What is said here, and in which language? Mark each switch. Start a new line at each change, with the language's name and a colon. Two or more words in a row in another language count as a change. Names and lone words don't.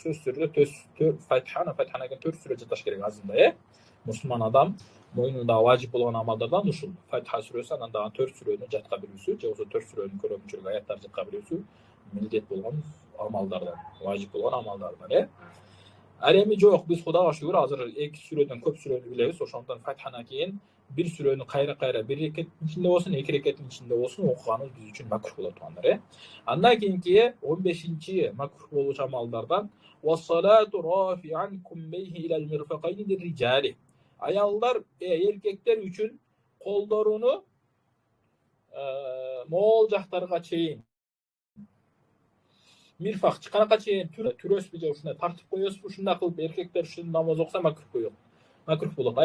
Kyrgyz: Сөз сүрөдө Фатиханы кийин 4 сүрө жатташ керек азында, Мусулман адам мойнунда важип болгон амалдардан ушул Фатиха сүрөсү, анан дагы 4 сүрөнү жатка билүүсү, же болбосо 4 сүрөнүн көрөмчүлүк аяттарды жатка билүүсү милдет болгон амалдардан, важип болгон амалдардан. Ал эми жок, биз Кудайга шүгүр азыр 2 сүрөдөн көп сүрөнү билебиз, ошондон Фатиханы кийин bir сүрөнү кайра bir рекеттин ичинде болсун, 2 рекеттин ичинде болсун окуганыбыз биз үчүн макрух болот туугандар. Андан кийинки 15-чи макрух болуучу амалдардан
Arabic: والصلاة رافعا كميه إلى المرفقين للرجال.
Kyrgyz: Аялдар, эркектер үчүн колдоруну моол жактарга чейин, мирфак чыканакка чейин түрөсү же ушундай тартып коесуз, ушундай кылып эркектер үчүн намаз окуса макрух болот.